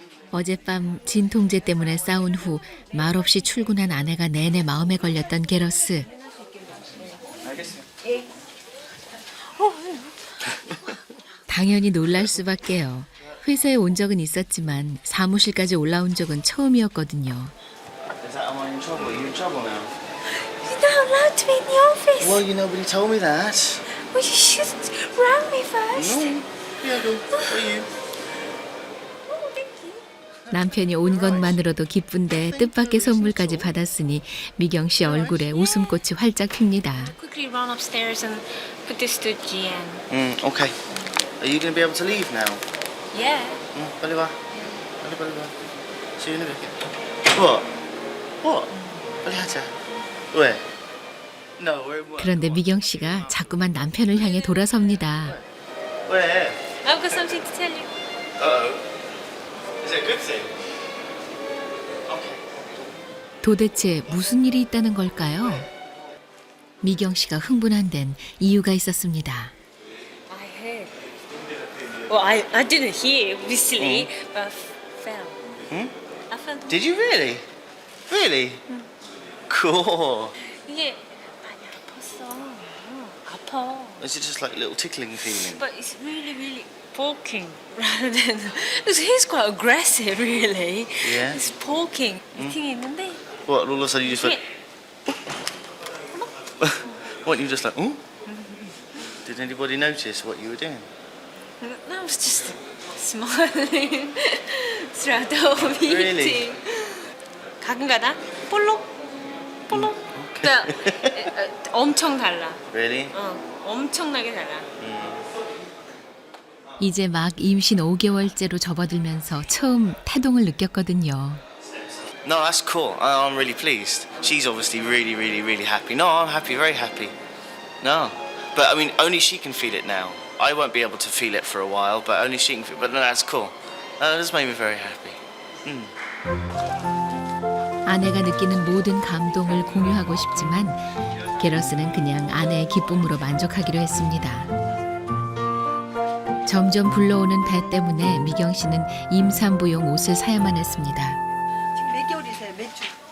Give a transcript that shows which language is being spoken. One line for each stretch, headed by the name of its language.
Korean: 어젯밤 진통제 때문에 싸운 후 말없이 출근한 아내가 내내 마음에 걸렸던 게러스. 당연히 놀랄 수밖에요. 회사에 온 적은 있었지만 사무실까지 올라온 적은 처음이었거든요.
English: Is that am I in trouble? Are you in trouble now? You're not allowed to be in the office. Well, nobody told me that. Well, you should rang me first. No. Yeah, go. For you. Oh, thank you.
Korean: 남편이 온 것만으로도 기쁜데 뜻밖의 선물까지 받았으니 미경 씨 얼굴에 웃음꽃이 활짝 핍니다.
English: Quickly run upstairs and put this to Gian. Okay. Are you going to be able to leave now? Yeah.
Korean: 빨리 와. 빨리 와.
English: See you in a bit. What? What?
Korean: 빨리 하자. 왜?
English: No, we're in work.
Korean: 그런데 미경 씨가 자꾸만 남편을 향해 돌아섭니다. 왜?
English: I've got something to tell you. Uh-oh. Is it a good thing? Okay.
Korean: 도대체 무슨 일이 있다는 걸까요? 미경 씨가 흥분한 데는 이유가 있었습니다.
English: I heard. Well, I didn't hear obviously, but I fell. I fell. Did you really? Really? Cool.
Korean: 이게 많이 아팠어. 아파.
English: Is it just like a little tickling feeling? But it's really poking rather than. He's quite aggressive, really. Yeah. It's poking.
Korean: 미팅이 있는데.
English: What? All of a sudden you just went. What? You just like, oh? Did anybody notice what you were doing? I was just smiling throughout the whole meeting. Really?
Korean: 가끔가다 볼록. 그러니까 엄청 달라.
English: Really?
Korean: 엄청나게 달라. 이제 막 임신 5개월째로 접어들면서 처음 태동을 느꼈거든요.
English: No, that's cool. I'm really pleased. She's obviously really happy. No, I'm happy, very happy. No. But I mean, only she can feel it now. I won't be able to feel it for a while, but only she can feel it. But no, that's cool. That just made me very happy.
Korean: 아내가 느끼는 모든 감동을 공유하고 싶지만 게러스는 그냥 아내의 기쁨으로 만족하기로 했습니다. 점점 불러오는 배 때문에 미경 씨는 임산부용 옷을 사야만 했습니다. 지금 몇 개월이세요? 몇 주?